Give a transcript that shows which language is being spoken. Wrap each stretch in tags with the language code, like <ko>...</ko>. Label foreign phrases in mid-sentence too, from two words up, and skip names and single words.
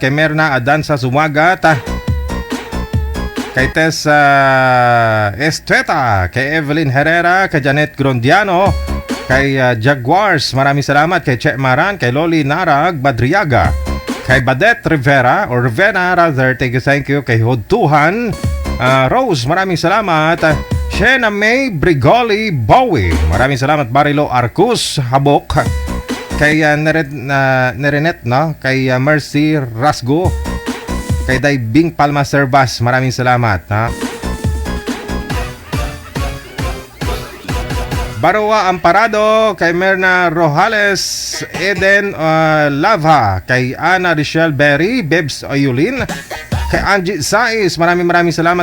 <tl>Kay Merna Adanza Sumagat, kay Tess Estreta, kay Evelyn Herrera, kay Janet Grondiano, kay Jaguars, maraming salamat. Kay Che Maran, kay Loli Narag Badriaga, kay Badet Rivera,</tl> <en>or Rivera rather, thank you.</en> <tl>Kay Hodtuhan Rose, maraming salamat. Shena May Brigoli Bowie, maraming salamat. Barilo Arcus Habok, kay Nerenet, kay Mercy Rasgo, kay Daibing Palma Servas, maraming salamat. Barua Amparado, kay Merna Rojales, Eden Lava, kay Ana Richelle Berry, Bebs Oyulin, kay Angie Saiz, maraming salamat.</tl>